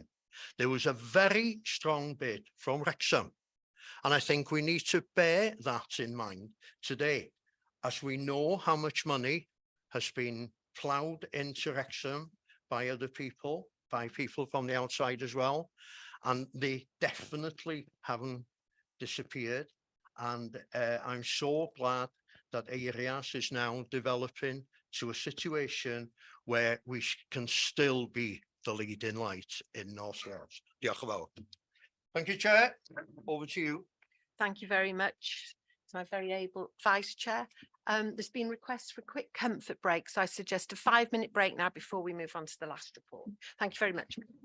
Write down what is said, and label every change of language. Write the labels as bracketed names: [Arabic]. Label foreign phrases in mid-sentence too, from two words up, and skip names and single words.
[English] There was a very strong bid from Wrexham, and I think we need to bear that in mind today, as we know how much money has been ploughed into Wrexham by other people, by people from the outside as well, and they definitely haven't disappeared. And I'm so glad that Areas is now developing to a situation where we can still be the leading light in North Wales. [Welsh] Diolch yn fawr. [English] Thank you, Chair. Over to you. Thank you very much to my very able Vice Chair. There's been requests for a quick comfort break, so I suggest a 5-minute break now before we move on to the last report. Thank you very much.